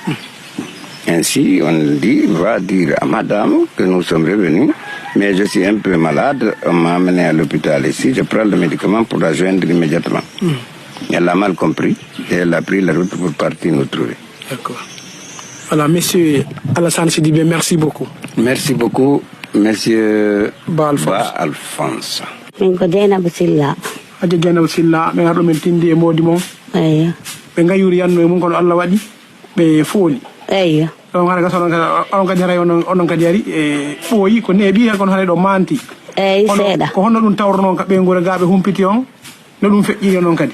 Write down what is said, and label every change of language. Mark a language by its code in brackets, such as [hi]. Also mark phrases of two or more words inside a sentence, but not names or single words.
[fr] Ainsi, on dit, va dire à madame que nous sommes revenus, mais je suis un peu malade, on m'a amené à l'hôpital ici, je prends le médicament pour la joindre immédiatement. Elle a mal compris et elle a pris la route pour partir nous trouver. D'accord. Alors, monsieur Alassane Sidibé, merci beaucoup. Merci beaucoup, monsieur Ba Alphonse. [ff] Min ko Dieynaba Silla. Aja Dieynaba Silla, ɓe garɗo men tindi e modi moom. Eyyo. ɓe gayuri yanno e mum kono Allah waɗi ɓe fooli. Eyyo. ɗon hara gas onon kadi haray onon kadi ari e ɓooyi ko neeɓi hen kono haray ɗo manti. Eyyi seeɗa. Ko honno ɗum tawro noon ka ɓe gure gaɓe humpiti on no ɗum feƴƴiri noon kadi?